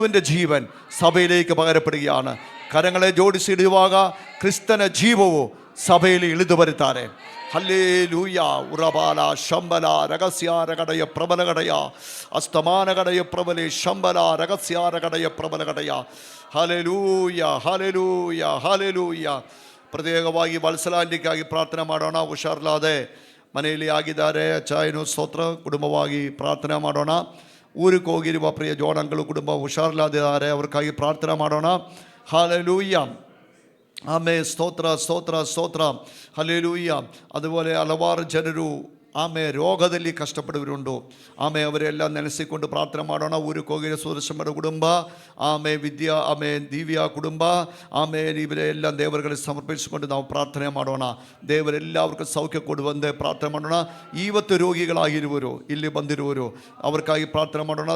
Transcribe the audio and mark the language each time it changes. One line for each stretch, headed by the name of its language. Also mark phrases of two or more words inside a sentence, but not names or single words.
Malayalam: ജീവൻ സഭയിലേക്ക് പകരപ്പെടുകയാണ്. കരങ്ങളെ
Kannada: ജോഡിಸಿಡುವಾಗ ಕ್ರಿಸ್ತನ ಜೀವವು ಸಭೆಯಲ್ಲಿ ಇಳಿದು ಬರುತ್ತಾರೆ. ಹಲ್ಲೇಲೂಯ. ಉರಬಾಲ ಶಂಬಲ ರಗಸ್ಯಾರಗಡೆಯ ಪ್ರಬಲಗಡೆಯ ಅಸ್ತಮಾನಗಡೆಯ ಪ್ರಬಲೆ ಶಂಬಲ ರಗಸ್ಯಾರಗಡೆಯ ಪ್ರಬಲಗಡೆಯ. ಹಲ್ಲೇಲೂಯ ಹಲ್ಲೇಲೂಯ ಹಲ್ಲೇಲೂಯ. ಪ್ರತ್ಯೇಕವಾಗಿ ವತ್ಸಲಾಂಟಿಗಾಗಿ ಪ್ರಾರ್ಥನೆ ಮಾಡೋಣ. ಹುಷಾರಿಲ್ಲದೆ ಮನೆಯಲ್ಲಿ ಆಗಿದ್ದಾರೆ, ಚಾಯನು ಸ್ತೋತ್ರ. ಕುಟುಂಬವಾಗಿ ಪ್ರಾರ್ಥನೆ ಮಾಡೋಣ. ಊರಿಗೆ ಹೋಗಿರುವ ಪ್ರಿಯ ಜೋಡಂಗಳು ಕುಟುಂಬ ಹುಷಾರಿಲ್ಲದಿದ್ದಾರೆ, ಅವ್ರಿಗಾಗಿ ಪ್ರಾರ್ಥನೆ ಮಾಡೋಣ.
Malayalam: ഹല്ലേലൂയ. ആമേ. സ്തോത്ര സ്തോത്ര സ്തോത്ര. ഹല്ലേലൂയ.
Kannada: അതുപോലെ ಹಲವಾರು ಜನರು ರೋಗದಲ್ಲಿ ಕಷ್ಟಪಡುವರುಂಟು. ಅವರೆಲ್ಲ ನೆನೆಸಿಕೊಂಡು ಪ್ರಾರ್ಥನೆ ಮಾಡೋಣ. ಊರಿಗೆ ಹೋಗಿರೋ ಸುದರ್ಶನರ ಕುಟುಂಬ, ವಿದ್ಯಾ, ದಿವ್ಯಾ ಕುಟುಂಬ, ಇವರೆಲ್ಲ ದೇವರುಗಳಿಗೆ ಸಮರ್ಪಿಸಿಕೊಂಡು ನಾವು ಪ್ರಾರ್ಥನೆ ಮಾಡೋಣ. ದೇವರೆಲ್ಲರಿಗೂ ಸೌಖ್ಯ ಕೊಡುವಂತೆ ಪ್ರಾರ್ಥನೆ ಮಾಡೋಣ. ಇವತ್ತು ರೋಗಿಗಳಾಗಿರುವರು, ಇಲ್ಲಿ ಬಂದಿರುವರು, ಅವ್ರಿಗಾಗಿ ಪ್ರಾರ್ಥನೆ ಮಾಡೋಣ.